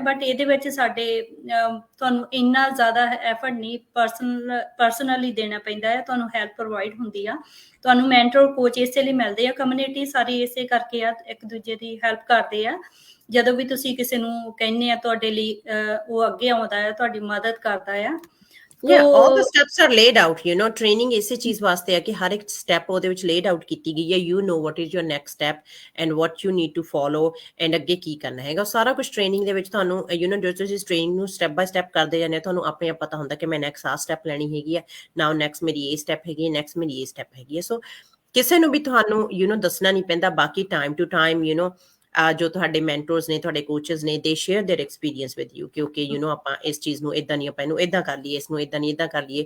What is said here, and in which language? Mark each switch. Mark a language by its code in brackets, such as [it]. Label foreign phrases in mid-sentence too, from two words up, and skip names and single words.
[pa] ਬਟ ਇਹਦੇ ਵਿੱਚ ਸਾਡੇ ਤੁਹਾਨੂੰ ਇੰਨਾ ਜ਼ਿਆਦਾ ਐਫਰਟ ਨਹੀਂ ਪਰਸਨਲੀ ਦੇਣਾ ਪੈਂਦਾ ਹੈ, ਤੁਹਾਨੂੰ [en] help provide [pa] ਹੁੰਦੀ ਆ, ਤੁਹਾਨੂੰ [en] mentor coach [pa] ਇਸੇ ਲਈ ਮਿਲਦੇ ਆ, ਕਮਿਊਨਿਟੀ ਸਾਰੀ ਇਸੇ ਕਰਕੇ ਆ, ਇੱਕ ਦੂਜੇ ਦੀ ਹੈਲਪ ਕਰਦੇ ਆ। ਜਦੋਂ ਵੀ ਤੁਸੀਂ ਕਿਸੇ ਨੂੰ ਕਹਿੰਦੇ ਆ ਤੁਹਾਡੇ ਲਈ ਉਹ ਅੱਗੇ ਆਉਂਦਾ ਹੈ, ਤੁਹਾਡੀ ਮਦਦ ਕਰਦਾ ਆ। [en] Yeah, all the steps are laid out, [pa] training ਇਸੇ ਚੀਜ਼ ਵਾਸਤੇ ਹੈ ਕਿ ਹਰ ਇੱਕ ਸਟੈਪ ਉਹਦੇ ਵਿੱਚ [en] laid out [pa] ਕੀਤੀ ਗਈ ਹੈ। [en] you know what is your next step and what you need to follow and [pa] ਅੱਗੇ ਕੀ ਕਰਨਾ ਹੈਗਾ, ਸਾਰਾ ਕੁਝ ਟ੍ਰੇਨਿੰਗ ਦੇ ਵਿੱਚ ਤੁਹਾਨੂੰ ਜੋ ਤੁਸੀਂ ਟ੍ਰੇਨਿੰਗ ਨੂੰ [en] step by step [pa] ਕਰਦੇ ਜਾਂਦੇ ਹੋ, ਤੁਹਾਨੂੰ ਆਪਣੇ ਆਪ ਪਤਾ ਹੁੰਦਾ ਕਿ ਮੈਂ ਨੈਕਸਟ ਆਹ ਸਟੈਪ ਲੈਣੀ ਹੈਗੀ ਹੈ, [en] now next [pa] ਮੇਰੀ ਇਹ ਸਟੈਪ ਹੈਗੀ ਹੈ, ਨੈਕਸਟ ਮੇਰੀ ਇਹ ਸਟੈਪ ਹੈਗੀ ਹੈ। ਸੋ ਕਿਸੇ ਨੂੰ ਵੀ ਤੁਹਾਨੂੰ ਦੱਸਣਾ ਨਹੀਂ ਪੈਂਦਾ। ਬਾਕੀ [en] time to time [pa] ਜੋ ਤੁਹਾਡੇ ਮੈਂਟਰਸ ਨੇ, ਤੁਹਾਡੇ ਕੋਚਸ ਨੇ, [en] they share their experience with you, [pa] ਕਿਉਂਕਿ ਆਪਾਂ ਇਸ ਚੀਜ਼ ਨੂੰ ਇਦਾਂ ਨਹੀਂ, ਆਪਾਂ ਇਹਨੂੰ ਇਦਾਂ ਕਰ ਲਈਏ, ਇਸ ਨੂੰ ਇਦਾਂ ਨਹੀਂ ਇਦਾਂ ਕਰ ਲਈਏ।